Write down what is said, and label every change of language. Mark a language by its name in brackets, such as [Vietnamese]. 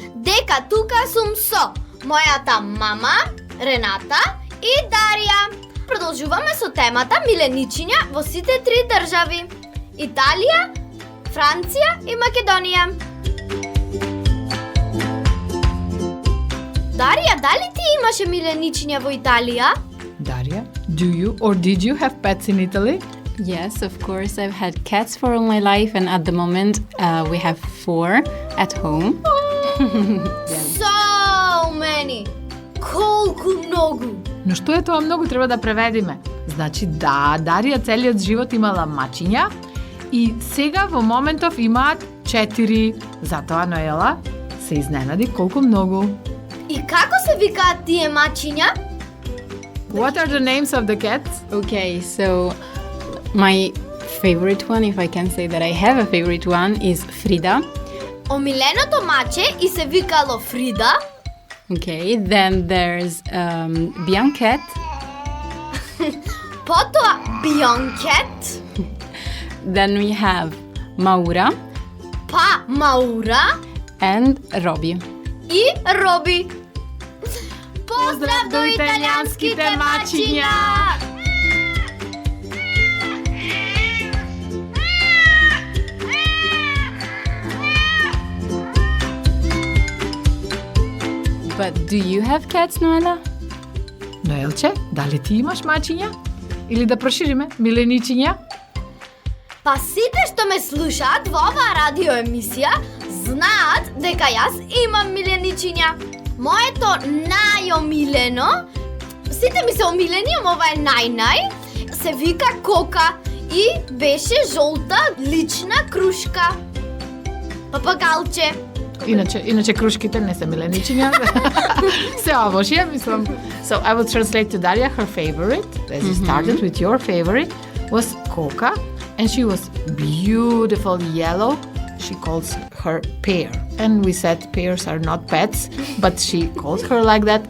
[Macedonian] дека тука сум со мојата мама, Рената и Дарија. Продолжуваме со темата миленичиња во сите три држави: Италија, Франција и Македонија. Дарија, дали ти имаше миленичиња во Италија? [English] Daria, do you or did you have pets in Italy? Yes, of course. I've had cats for all my life, and at the moment we have 4 at home. So many! [Macedonian] Колку многу! Но што е тоа многу, треба да преведиме. Значи да, Дарија целиот живот имала мачиња и сега во моментов имаат 4. Затоа Ноела се изненади колку многу. И како се викаат тие мачиња? [English] What are the names of the cats? Okay, so my favorite one, if I can say that I have a favorite one, is Frida. [Macedonian] Омиленото маче и се викало Фрида. [English] Okay, then there's Bianquette. [Macedonian] Потоа Бионкет. [English] Then we have Maura [Macedonian] Па Маура [English] and Robbie. [Macedonian] и Роби. Поздрав до италијанските мачиња! [English] But do you have cats, Noela? [Macedonian] Ноелче, дали ти имаш мачиња? Или да прошириме, миленичиња? Па сите што ме слушаат во оваа радио емисија знаат дека јас имам миленичиња. Моето најомилено, сите ми се омилени, ама ова е нај-нај, се вика Кока и беше жолта лична крушка. Папагалче. Иначе крушките не се миленичиња. Се овошје, мислам. [English] So I will translate to Daria her favorite, as you started with your favorite, was Coca, and she was beautiful yellow. She calls her Pear. And we said pears are not pets, but she called her like that.